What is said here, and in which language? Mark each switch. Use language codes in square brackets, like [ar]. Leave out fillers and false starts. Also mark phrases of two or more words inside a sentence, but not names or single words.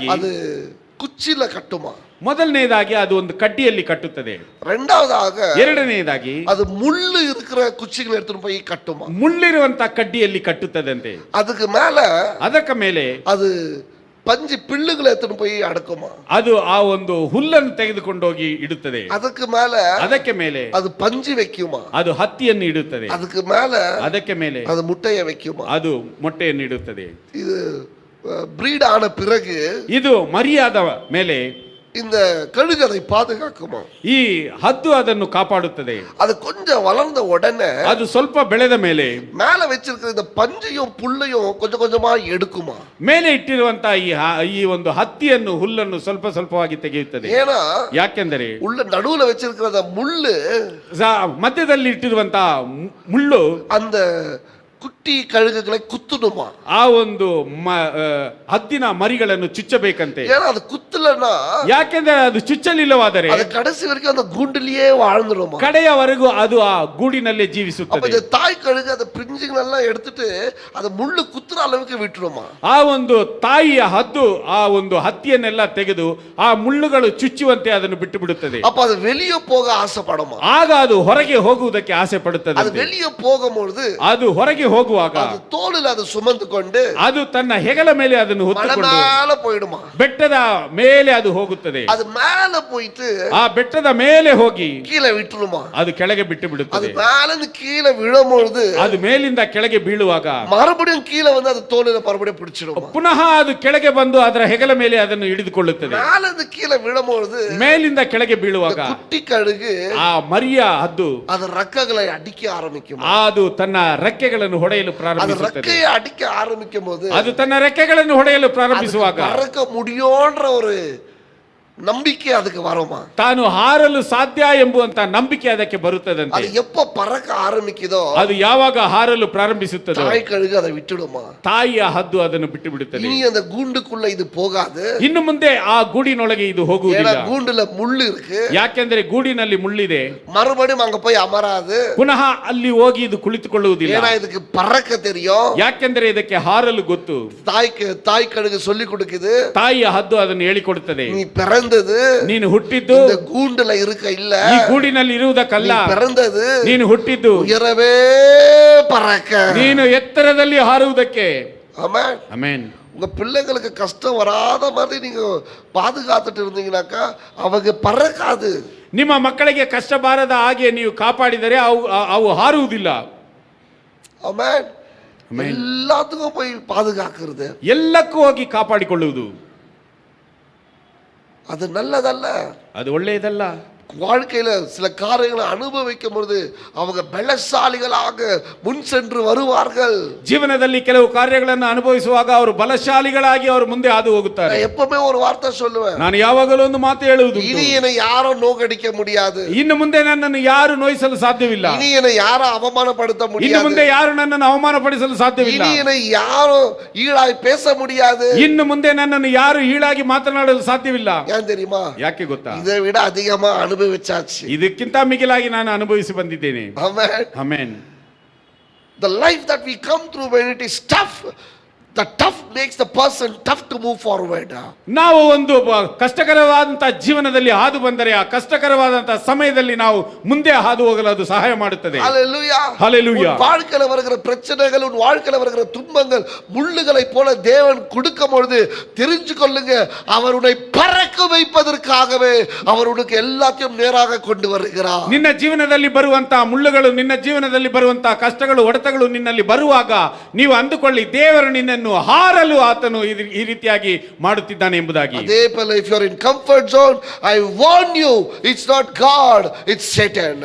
[ta] அது குச்சில கட்டுமா. [kn] ಮೊದಲನೇದಾಗಿ ಅದು ಒಂದು ಕಡ್ಡಿಯಲ್ಲಿ ಕಟ್ಟುತ್ತದೆ. [ta] ரெண்டாவதாக [kn] ಎರಡನೇದಾಗಿ [ta] அது முள்ளு இருக்கிற குச்சிகளை எடுத்துட்டு போய் கட்டுமா. [kn] ಮುಳ್ಳಿರುವಂತ ಕಡ್ಡಿಯಲ್ಲಿ ಕಟ್ಟುತ್ತದಂತೆ. [ta] அதுக்கு மேல [kn] ಅದಕ್ಕೆ ಮೇಲೆ [ta] அது பஞ்சு பிள்ளுகளை எடுத்துன்னு போய் அடக்குமா. [kn] ಅದು ಆ ಒಂದು ಹುಲ್ಲನ್ನು ತೆಗೆದುಕೊಂಡೋಗಿ ಇಡುತ್ತದೆ. ಅದಕ್ಕೆ மேல ಅದಕ್ಕೆ ಮೇಲೆ [ta] அது பஞ்சு வைக்குமா. [kn] ಅದು ಹತ್ತಿಯನ್ನು ಇಡುತ್ತದೆ. [ta] அதுக்கு மேல [kn] ಅದಕ್ಕೆ ಮೇಲೆ [ta] அது முட்டையை வைக்குமா. [kn] ಅದು ಮೊಟ್ಟೆಯನ್ನು ಇಡುತ್ತದೆ. [ta] இது பிரீட் ஆன பிறகு [kn] ಇದು ಮರಿಯಾದ ಮೇಲೆ [ta] இந்த கழுகு அதை பாதுகாக்குமா. [kn] ಈ ಹದ್ದು ಅದನ್ನು ಕಾಪಾಡುತ್ತದೆ. [ta] அது கொஞ்சம் வளர்ந்த உடனே [kn] ಅದು ಸ್ವಲ್ಪ ಬೆಳೆದ ಮೇಲೆ [ta] மேல வச்சிருக்கிற இந்த பஞ்சையும் புல்லையும் கொஞ்சம் கொஞ்சமா எடுக்குமா. [kn] ಮೇಲೆ ಇಟ್ಟಿರುವಂತ ಈ ಒಂದು ಹತ್ತಿಯನ್ನು ಹುಲ್ಲನ್ನು ಸ್ವಲ್ಪ ಸ್ವಲ್ಪವಾಗಿ ತೆಗೆಯುತ್ತದೆ. [ta] ஏன்னா [kn] ಯಾಕೆಂದರೆ [ta] உள்ள நடுவுல வச்சிருக்கிற முள்ளு [kn] ಮಧ್ಯದಲ್ಲಿ ಇಟ್ಟಿರುವಂತ ಮುಳ್ಳು [ta] அந்த குட்டி கழுகுகளை குத்துடுமா. [kn] ಆ ಒಂದು ಹದ್ದಿನ ಮರಿಗಳನ್ನು ಚುಚ್ಚಬೇಕಂತೆ. [ta] ஏன்னா அது குத்தலன்னா [kn] ಯಾಕೆಂದ್ರೆ ಅದು ಚುಚ್ಚಲಿಲ್ಲವಾದರೆ [ta] அது கடைசி வரைக்கும் அந்த கூண்டிலேயே வாழ்ந்துடுமா. [kn] ಕಡೆಯವರೆಗೂ ಅದು ಆ ಗೂಡಿನಲ್ಲೇ ಜೀವಿಸುತ್ತದೆ. [ta] அப்ப இந்த தாய் கழுகு அந்த பிஞ்சுகளெல்லாம் எடுத்துட்டு அது முள்ளு குத்துற அளவுக்கு விட்டுடுமா. [kn] ಆ ಒಂದು ತಾಯಿಯ ಹದ್ದು ಆ ಒಂದು ಹತ್ತಿಯನ್ನೆಲ್ಲ ತೆಗೆದು ಆ ಮುಳ್ಳುಗಳು ಚುಚ್ಚುವಂತೆ ಅದನ್ನು ಬಿಟ್ಟು ಬಿಡುತ್ತದೆ. [ta] அப்ப அது வெளியே போக ஆசைப்படுமா. [kn] ಆಗ ಅದು ಹೊರಗೆ ಹೋಗುವುದಕ್ಕೆ ಆಸೆ ಪಡುತ್ತದೆ. [ta] அது வெளியே போகும்போது [kn] ಅದು ಹೊರಗೆ ಹೋಗುವಾಗ [ta] அது தோளில் அது சுமந்து கொண்டு [kn] ಅದು ತನ್ನ ಹೆಗಲ ಮೇಲೆ ಅದನ್ನು ಹೊತ್ತುಕೊಂಡು [ta] மேல போயிடுமா. [kn] ಬೆಟ್ಟದ ಮೇಲೆ ಅದು ಹೋಗುತ್ತದೆ. [ta] அது மேல போயிட்டு [kn] ಆ ಬೆಟ್ಟದ ಮೇಲೆ ಹೋಗಿ [ta] கீழே விட்டுருமா. [kn] ಅದು ಕೆಳಗೆ ಬಿಟ್ಟು [ta] அது [kn] ಬಿಡುತ್ತದೆ. [ta] மேல கீழே விழும்போது [kn] ಅದು ಮೇಲಿಂದ ಕೆಳಗೆ ಬೀಳುವಾಗ [ta] மறுபடியும் கீழே வந்து அது தோளில் மறுபடியும் பிடிச்சிடுமா. [kn] ಪುನಃ ಅದು ಕೆಳಗೆ ಬಂದು ಅದರ ಹೆಗಲ ಮೇಲೆ ಅದನ್ನು ಹಿಡಿದುಕೊಳ್ಳುತ್ತದೆ. [ta] மேல கீழே விழும்போது [kn] ಮೇಲಿಂದ ಕೆಳಗೆ ಬೀಳುವಾಗ [ta] குட்டி கழுகு [kn] ಆ ಮರಿಯ ಹದ್ದು [ta] அது ரெக்கைகளை அடிக்க ஆரம்பிக்கும். [kn] ಅದು ತನ್ನ ರೆಕ್ಕೆಗಳನ್ನು ಹೊಡೆಯಲು [ta] அது [kn] ಪ್ರಾರಂಭಿಸುತ್ತದೆ. [ta] ரெக்கையை அடிக்க ஆரம்பிக்கும் போது [kn] ಅದು ತನ್ನ ರೆಕ್ಕೆಗಳನ್ನು ಹೊಡೆಯಲು ಪ್ರಾರಂಭಿಸುವಾಗ [ta] பறக்க முடியும்ன்ற ஒரு [kn] ನಂಬಿಕೆ ಅದಕ್ಕೆ ಬರೋಮಾ. ತಾನು ಹಾರಲು ಸಾಧ್ಯ ಎಂಬುವಂತ ನಂಬಿಕೆ ಅದಕ್ಕೆ ಬರುತ್ತದಂತೆ. [ta] ಅದು எப்ப பறக்க ஆரம்பிக்குதோ [kn] ಅದು ಯಾವಾಗ ಹಾರಲು ಪ್ರಾರಂಭಿಸುತ್ತದೋ [ta] தாய் கழுகு அதை விட்டுடுமா. [kn] ತಾಯಿಯ ಹದ್ದು ಅದನ್ನು ಬಿಟ್ಟು ಬಿಡುತ್ತದೆ. [ta] இனி அந்த கூண்டுக்குள்ள இது போகாது. [kn] ಇನ್ನು ಮುಂದೆ ಆ ಗೂಡಿನೊಳಗೆ ಇದು [ta] ஏன்னா [kn] ಹೋಗುವುದಿಲ್ಲ. [ta] கூண்டுல முள்ளு இருக்கு. [kn] ಯಾಕೆಂದ್ರೆ ಗೂಡಿನಲ್ಲಿ ಮುಳ್ಳಿದೆ. [ta] மறுபடியும் அங்க போய் அமராது. [kn] ಪುನಃ ಅಲ್ಲಿ ಹೋಗಿ ಇದು ಕುಳಿತುಕೊಳ್ಳುವುದಿಲ್ಲ. [ta] ஏன்னா இதுக்கு பறக்க தெரியும். [kn] ಯಾಕೆಂದ್ರೆ ಇದಕ್ಕೆ ಹಾರಲು ಗೊತ್ತು. [ta] தாய் கழுகு சொல்லி கொடுக்குது. [kn] ತಾಯಿಯ ಹದ್ದು ಅದನ್ನು ಹೇಳಿಕೊಡುತ್ತದೆ. [ta] நீ பிறந்தது [kn] ನೀನು ಹುಟ್ಟಿದ್ದು [ta] இந்த கூண்டுல இருக்க இல்ல. [kn] ಈ ಗೂಡಿನಲ್ಲಿ ಇರುವುದಕ್ಕಲ್ಲ. [ta] நீ பிறந்தது [kn] ನೀನು ಹುಟ್ಟಿದ್ದು [ta] உயரவே பறக்க. [kn] ನೀನು ಎತ್ತರದಲ್ಲಿ ಹಾರುವುದಕ್ಕೆ. [ta] ஆமென். [kn] ಆಮೆನ್. [ta] உங்க பிள்ளைகளுக்கு கஷ்டம் வராத மாதிரி நீங்க பாதுகாத்துட்டு இருந்தீங்கன்னாக்கா அவங்க பறக்காது. [kn] ನಿಮ್ಮ ಮಕ್ಕಳಿಗೆ ಕಷ್ಟ ಬಾರದ ಹಾಗೆ ನೀವು ಕಾಪಾಡಿದರೆ ಅವು ಹಾರುವುದಿಲ್ಲ. [ta] ஆமென். எல்லாத்துக்கும் போய் பாதுகாக்கிறது, [kn] ಎಲ್ಲಕ್ಕೂ ಹೋಗಿ ಕಾಪಾಡಿಕೊಳ್ಳುವುದು [ta] அது நல்லதல்ல. [kn] ಅದು ಒಳ್ಳೆಯದಲ್ಲ. [ta] வாழ்க்கையில சில காரியங்களை அனுபவிக்கும் பொழுது அவங்க பலசாலிகளாக முன் சென்று வருவார்கள். [kn] ಜೀವನದಲ್ಲಿ ಕೆಲವು ಕಾರ್ಯಗಳನ್ನು ಅನುಭವಿಸುವಾಗ ಅವರು ಬಲಶಾಲಿಗಳಾಗಿ ಅವರು ಮುಂದೆ ಹಾದು ಹೋಗುತ್ತಾರೆ. [ta] நான் எப்பவுமே ஒரு வார்த்தை சொல்லுவேன். [kn] ನಾನು ಯಾವಾಗಲೂ ಒಂದು ಮಾತು ಹೇಳುವುದು, [ta] இனி என்னை யாரும் நோகடிக்க முடியாது. [kn] ಇನ್ನು ಮುಂದೆ ನನ್ನನ್ನು ಯಾರು ನೋಯಿಸಲು ಸಾಧ್ಯವಿಲ್ಲ. [ta] இனி என்னை யாரும் அவமானப்படுத்த [kn] ಇನ್ನು [ta] முடியாது. [kn] ಮುಂದೆ ಯಾರು ನನ್ನನ್ನು ಅವಮಾನಪಡಿಸಲು ಸಾಧ್ಯವಿಲ್ಲ. [ta] இனி என்னை யாரும் ஈழாய் பேச முடியாது. [kn] ಇನ್ನು ಮುಂದೆ ನನ್ನನ್ನು ಯಾರು ಹೀಳಾಗಿ ಮಾತನಾಡಲು ಸಾಧ್ಯವಿಲ್ಲ. [ta] ஏன் தெரியுமா? [kn] ಯಾಕೆ ಗೊತ್ತಾ? [ta] இதை விட அதிகமா அனுபவிச்சாச்சு. [kn] ಇದಕ್ಕಿಂತ ಮಿಗಿಲಾಗಿ ನಾನು ಅನುಭವಿಸಿ ಬಂದಿದ್ದೇನೆ. [en] Amen. [kn] ಆಮೆನ್. [en] The life that we come through when it is tough, the tough makes the person tough to move forward. [kn] ನಾವು ಒಂದು ಕಷ್ಟಕರವಾದಂತಹ ಜೀವನದಲ್ಲಿ ಹಾದು ಬಂದರೆ ಆ ಕಷ್ಟಕರವಾದಂತಹ ಸಮಯದಲ್ಲಿ ನಾವು ಮುಂದೆ ಹಾದು ಹೋಗಲು ಅದು ಸಹಾಯ ಮಾಡುತ್ತದೆ. [en] Hallelujah. Hallelujah. [ta] உன் வாழ்க்கையில வருகிற பிரச்சனைகள், உன் வாழ்க்கையில வருகிற துன்பங்கள் முள்ளுகளை போல தேவன் கொடுக்கும் பொழுது தெரிஞ்சு கொள்ளுங்க, அவருடைய பறக்க வைப்பதற்காகவே அவர் உனக்கு எல்லாத்தையும் நேராக கொண்டு வருகிறார். [kn] ನಿನ್ನ ಜೀವನದಲ್ಲಿ ಬರುವಂತಹ ಮುಳ್ಳುಗಳು, ನಿನ್ನ ಜೀವನದಲ್ಲಿ ಬರುವಂತಹ ಕಷ್ಟಗಳು, ಹೊಡೆತಗಳು ನಿನ್ನಲ್ಲಿ ಬರುವಾಗ ನೀವು ಅಂದುಕೊಳ್ಳಿ, ದೇವರು ನಿನ್ನನ್ನು ಹಾರಲು ಆತನು ಈ ರೀತಿಯಾಗಿ ಮಾಡುತ್ತಿದ್ದಾನೆ ಎಂಬುದಾಗಿ. ಅದೇ ಪಲ [en] if you are in comfort zone, I warn you, it's not God, it's Satan.